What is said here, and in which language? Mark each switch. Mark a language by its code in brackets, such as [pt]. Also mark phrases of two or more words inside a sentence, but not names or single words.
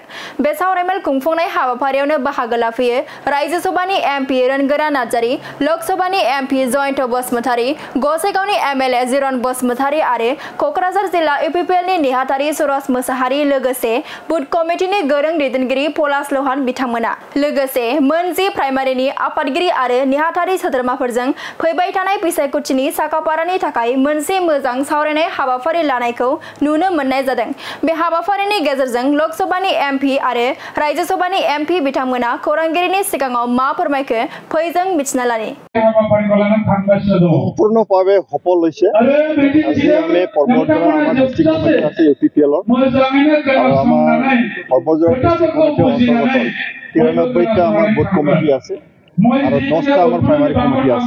[brx] बे सावरायमेल खुंफुंनाय हाबाफारियावनो बाहागो लाफैयो राज्य सभानि एमपि रोनगोरा नार्जारी, लोक सभानि एमपि जयन्त बसुमतारी, गसाइगावनि एमएलए जिरन बसुमतारी आरो कक्राझार जिल्ला इउपिपिएलनि नेहाथारि सुरज मोसाहारि लोगोसे [en] booth committeeनि [brx] गोरों दैदेनगिरि पलाश लहान बिथांमोना लोगोसे मोन जि प्राइमारिनि आफादगिरि आरो नेहाथारि सोद्रोमाफोरजों फैबाय थानाय बिसायख'थिनि साखाफारानि थाखाय मोनसे मोजां सावरायनाय हाबाफारि लानायखौ नुनो मोननाय जादों। बे हाबाफारिनि गेजेरजों लोक सभानि एमपि आरो राज्य सभानि एमपि बिथांमोना खौरांगिरिनि सिगाङाव मा फोरमायखो फै जों मिथिना लानि। [as] সম্পূৰ্ণভাৱে সফল হৈছে। আজি আমি ফৰবটজৰা আমাৰ [en] district committee [as] আছে ইউপিপিএলৰ আৰু আমাৰ ফৰবটজৰা [en] district committeeৰ [as] অন্তৰ্গত 93টা আমাৰ [en] booth committee [as] আছে আৰু 10টা আমাৰ [en] primary committee [as] আছে।